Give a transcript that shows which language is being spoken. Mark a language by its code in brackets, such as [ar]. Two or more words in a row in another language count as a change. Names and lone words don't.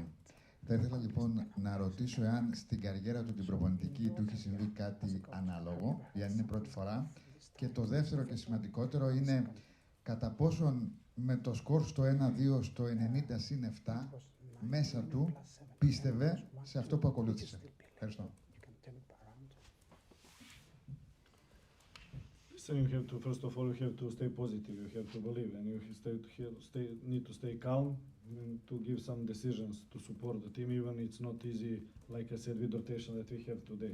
[el] Θα ήθελα λοιπόν να ρωτήσω εάν στην καριέρα του την προπονητική του έχει συμβεί κάτι ανάλογο, ή αν είναι πρώτη φορά. Και το δεύτερο και σημαντικότερο είναι κατά πόσον με το σκορ στο 1-2 στο 90-7 μέσα του πίστευε σε αυτό που ακολούθησε. Ευχαριστώ. [en] So you have to, first of all, you have to stay positive. You have to believe, and you need to stay calm and to give some decisions to support the team. Even it's not easy, like I said, with rotation that we have today.